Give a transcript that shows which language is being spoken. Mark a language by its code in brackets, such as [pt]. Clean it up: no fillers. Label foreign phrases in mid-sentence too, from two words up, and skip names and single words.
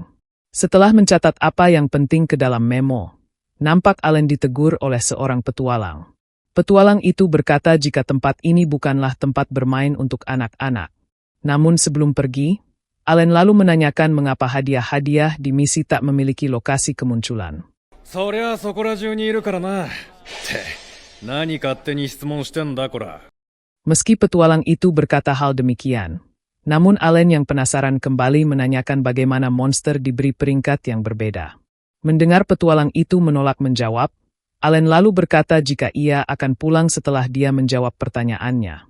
[id] Setelah mencatat apa yang penting ke dalam memo, nampak Allen ditegur oleh seorang petualang. Petualang itu berkata jika tempat ini bukanlah tempat bermain untuk anak-anak. Namun sebelum pergi, Allen lalu menanyakan mengapa hadiah-hadiah di misi tak memiliki lokasi kemunculan. [ja] そりゃそこら中にいるからな。って何勝手に質問してんだこら。 [id] Meski petualang itu berkata hal demikian, namun Allen yang penasaran kembali menanyakan bagaimana monster diberi peringkat yang berbeda. Mendengar petualang itu menolak menjawab, Allen lalu berkata jika ia akan pulang setelah dia menjawab pertanyaannya.